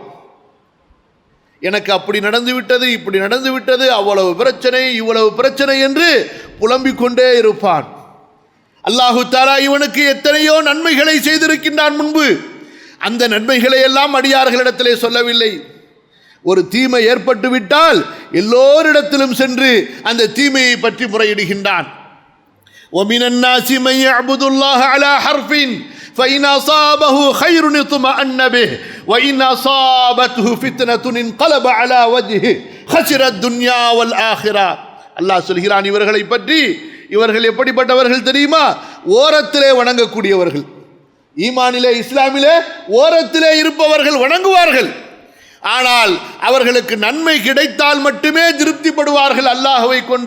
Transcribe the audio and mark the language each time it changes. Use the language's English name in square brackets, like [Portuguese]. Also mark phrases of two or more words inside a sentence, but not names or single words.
[Tamil] எனக்கு அப்படி நடந்து விட்டது, இப்படி நடந்து விட்டது, அவ்வளவு பிரச்சனை, இவ்வளவு பிரச்சனை என்று புலம்பிக் கொண்டே இருப்பான். [Arabic] الله تعالى [Tamil] இவனுக்கு எத்தனையோ நன்மைகளை செய்திருக்கின்றான் முன்பு. அந்த நன்மைகளை எல்லாம் அடியார்களிடத்திலே சொல்லவில்லை. ஒரு தீமை ஏற்பட்டு விட்டால் எல்லோரிடத்திலும் சென்று அந்த தீமையை பற்றி முறையிடுகின்றான். [Arabic] وَمِنَ النَّاسِ مَن يَعْبُدُ اللَّهَ عَلَى حَرْفٍ فَإِنْ أَصَابَهُ خَيْرٌ اطْمَأَنَّ بِهِ وَإِنْ أَصَابَتْهُ فِتْنَةٌ انقلب على وجهه خسر الدنيا والآخرة. [Tamil] அல்லாஹ் சொல்கிறான் இவர்களை பற்றி, இவர்கள் எப்படிப்பட்டவர்கள் தெரியுமா? ஓரத்திலே வணங்கக்கூடியவர்கள், ஈமானிலே இஸ்லாமிலே ஓரத்திலே இருப்பவர்கள் வணங்குவார்கள். ஆனால் அவர்களுக்கு நன்மை கிடைத்தால் மட்டுமே திருப்திப்படுவார்கள் அல்லாஹ்வை கொண்டு.